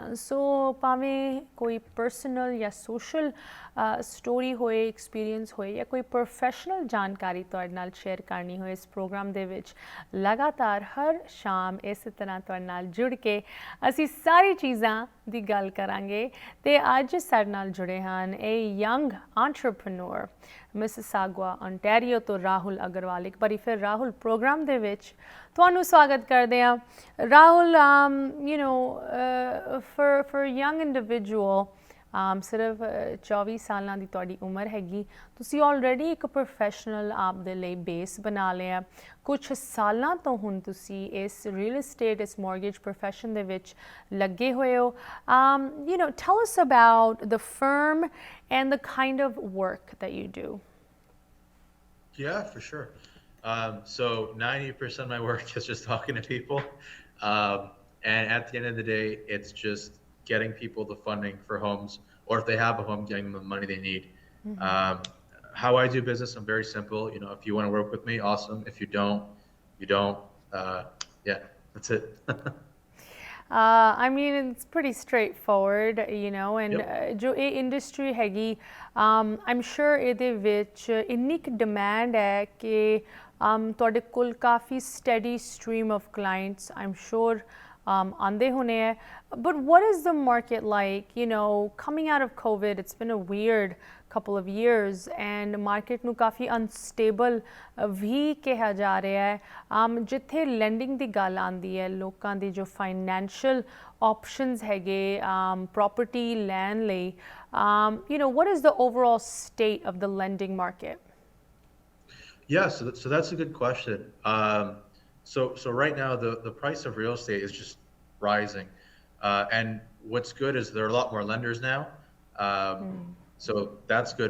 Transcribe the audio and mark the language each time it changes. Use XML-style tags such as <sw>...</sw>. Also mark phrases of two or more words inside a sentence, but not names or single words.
<pa>ਸੋ ਭਾਵੇਂ ਕੋਈ ਪਰਸਨਲ ਜਾਂ</pa> <en>social story</en> <pa>ਹੋਏ, ਐਕਸਪੀਰੀਅੰਸ ਹੋਏ, ਜਾਂ ਕੋਈ ਪ੍ਰੋਫੈਸ਼ਨਲ ਜਾਣਕਾਰੀ ਤੁਹਾਡੇ ਨਾਲ ਸ਼ੇਅਰ ਕਰਨੀ ਹੋਏ, ਇਸ ਪ੍ਰੋਗਰਾਮ ਦੇ ਵਿੱਚ ਲਗਾਤਾਰ ਹਰ ਸ਼ਾਮ ਇਸੇ ਤਰ੍ਹਾਂ ਤੁਹਾਡੇ ਨਾਲ ਜੁੜ ਕੇ ਅਸੀਂ ਸਾਰੀ ਚੀਜ਼ਾਂ ਦੀ ਗੱਲ ਕਰਾਂਗੇ. ਤੇ ਅੱਜ ਸਾਡੇ ਨਾਲ ਜੁੜੇ ਹਨ ਇਹ</pa> <en>young entrepreneur</en> <pa>ਮਿਸਿਸਾਗਾ ontario ਤੋਂ ਰਾਹੁਲ ਅਗਰਵਾਲ. ਇੱਕ ਵਾਰੀ ਫਿਰ ਰਾਹੁਲ ਪ੍ਰੋਗਰਾਮ ਦੇ ਵਿੱਚ ਤੁਹਾਨੂੰ ਸਵਾਗਤ ਕਰਦੇ ਹਾਂ. ਰਾਹੁਲ,</pa> <en>you know, for young individual,</en> <pa>ਸਿਰਫ 24 ਸਾਲਾਂ ਦੀ ਤੁਹਾਡੀ ਉਮਰ ਹੈਗੀ, ਤੁਸੀਂ ਆਲਰੇਡੀ ਇੱਕ ਪ੍ਰੋਫੈਸ਼ਨਲ ਆਪ ਦੇ ਲਈ ਬੇਸ ਬਣਾ ਲਿਆ. ਕੁਛ ਸਾਲਾਂ ਤੋਂ ਹੁਣ ਤੁਸੀਂ ਇਸ</pa> <en>real estate,</en> <pa>ਇਸ</pa> <en>mortgage profession</en> <pa>ਦੇ ਵਿੱਚ ਲੱਗੇ ਹੋਏ ਹੋ.</pa> <en>You know, tell us about the firm and the kind of work that you do. Yeah, for sure. So 90% of my work is just talking to people. And at the end of the day, it's just getting people the funding for homes, or if they have a home, getting them the money they need. How I do business, I'm very simple. You know, if you want to work with me, awesome. If you don't, you don't. Yeah, that's it. I mean, it's pretty straightforward, you know, and</en> <pa>jo ਇਹ industry ਹੈਗੀ,</pa> <en>I'm sure</en> <pa>ਇਹਦੇ ਵਿੱਚ ਇੰਨੀ ਕੁ demand ਹੈ ਕਿ ਤੁਹਾਡੇ ਕੋਲ ਕਾਫੀ</pa> <en>steady stream of clients, I'm sure</en> <pa>ਆਉਂਦੇ ਹੋਣੇ ਹਨ.</pa> <en>But what is the market like? You know, coming out of COVID, it's been a weird couple of years and</en> <pa>market ਨੂੰ ਕਾਫੀ unstable ਵੀ ਕਿਹਾ ਜਾ ਰਿਹਾ ਹੈ. ਜਿੱਥੇ lending ਦੀ ਗੱਲ ਆਉਂਦੀ ਹੈ, ਲੋਕਾਂ ਦੀ ਜੋ</pa> <en>financial options</en> <pa>ਹੈਗੇ property ਲੈਣ ਲਈ,</pa> <en>you know, what is the overall state of the lending market? Yeah, so that's a good question. So right now the price of real estate is just rising, and what's good is there are a lot more lenders now. So that's good.</en>